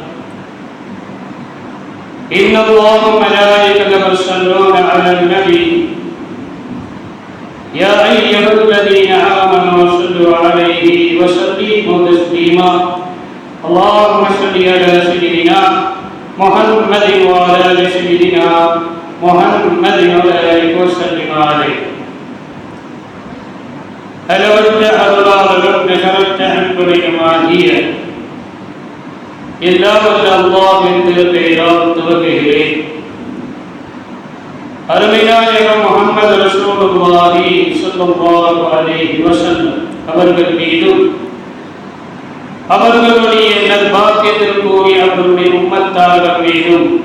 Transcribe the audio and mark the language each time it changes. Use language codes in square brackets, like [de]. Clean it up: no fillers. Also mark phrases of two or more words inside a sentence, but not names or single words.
[ar] إن الله وملائكته يصلون على النبي يا أيها الذين آمنوا صلوا عليه وسلموا تسليما اللهم صل على سيدنا محمد وعلى آل سيدنا محمد وآله وسلم عليه [ta] அளவற்ற அருளாளரும் நிகரற்ற அன்புடையமாகிய எல்லாம் வல்ல அல்லாஹ்வின் திருப்பெயரால் துவங்குகிறேன். அருமைநாயகம் முஹம்மது [ar] رسول الله صلى الله عليه وسلم [ta] அவர்கள் மீதும் அவர்களுடைய நற்பாக்கியத்திற்குரிய அவர்களுடைய உம்மத்தார்கள் மீதும்